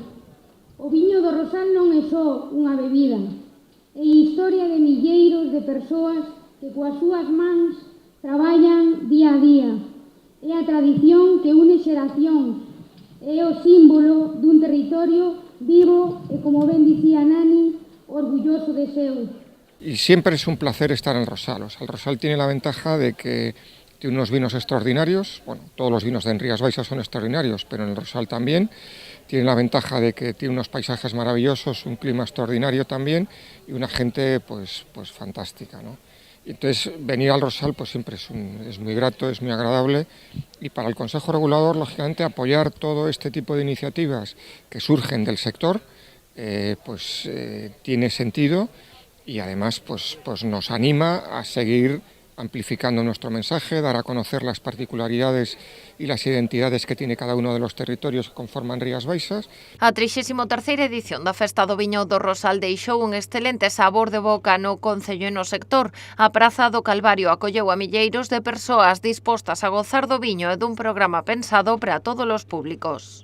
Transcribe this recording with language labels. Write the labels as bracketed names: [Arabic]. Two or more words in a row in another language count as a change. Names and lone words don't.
[Galician] O viño do Rosal non é só unha bebida, é historia de milleiros de persoas que coas súas mans traballan día a día. É a tradición que une xeracións, é o símbolo dun territorio vivo e, como ben dicía Nani, orgulloso de seu. [Spanish] Y siempre es un placer estar en Rosal. O sea, el Rosal tiene la ventaja de que tiene unos vinos extraordinarios, bueno, todos los vinos de Rías Baixas son extraordinarios, pero en el Rosal también. Tiene la ventaja de que tiene unos paisajes maravillosos, un clima extraordinario también y una gente pues fantástica, ¿no? Entonces, venir al Rosal pues siempre es muy grato, es muy agradable, y para el Consejo Regulador, lógicamente, apoyar todo este tipo de iniciativas que surgen del sector tiene sentido, y además pues nos anima a seguir amplificando nuestro mensaje, dar a conocer las particularidades y las identidades que tiene cada uno de los territorios que conforman Rías Baixas. [Galician] A 33ª edición da Festa do Viño do Rosal deixou un excelente sabor de boca no Concello e no sector. A Praza do Calvario acolleu a milleiros de persoas dispostas a gozar do viño e dun programa pensado para todos os públicos.